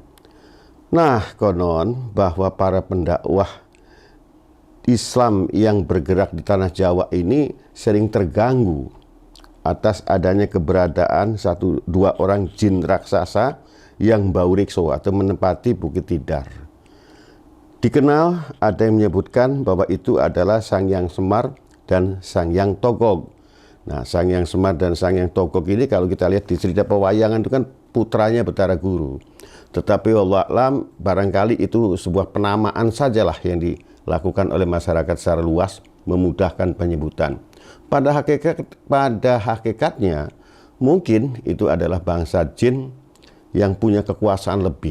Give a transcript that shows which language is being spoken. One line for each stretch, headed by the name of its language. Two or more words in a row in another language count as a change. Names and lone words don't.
Indonesian: Nah, konon bahwa para pendakwah Islam yang bergerak di tanah Jawa ini sering terganggu atas adanya keberadaan dua orang jin raksasa yang bau rikso atau menempati Bukit Tidar. Dikenal ada yang menyebutkan bahwa itu adalah Sang Hyang Semar dan Sang Hyang Togog. Nah, Sang Hyang Semar dan Sang Hyang Togog ini kalau kita lihat di cerita pewayangan itu kan putranya Betara Guru. Tetapi
Arabic: والله أعلم
Indonesian: barangkali itu sebuah penamaan sajalah yang dilakukan oleh masyarakat secara luas, memudahkan penyebutan. Pada hakikatnya mungkin itu adalah bangsa jin yang punya kekuasaan lebih.